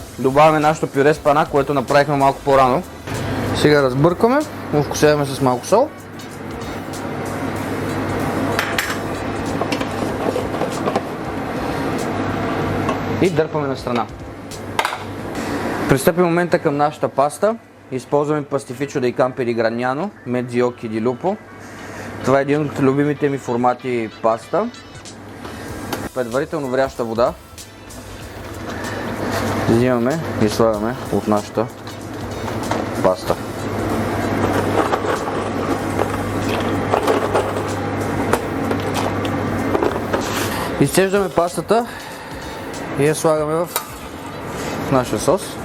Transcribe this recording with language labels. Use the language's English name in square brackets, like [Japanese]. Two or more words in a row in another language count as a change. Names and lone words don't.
[Bulgarian] Добавяме нашето пюре с пана, което направихме малко по-рано. Сега разбъркваме, овкусяваме с малко сол. И дърпаме на страна. Пристъпим момента към нашата паста. Използваме пастифичо dei Campi di Gragnano, [Italian] mezzi occhi di lupo. [Bulgarian] Това е един от любимите ми формати паста. Предварително вряща вода. Взимаме и слагаме от нашата паста. Изцеждаме пастата и я слагаме в нашия сос.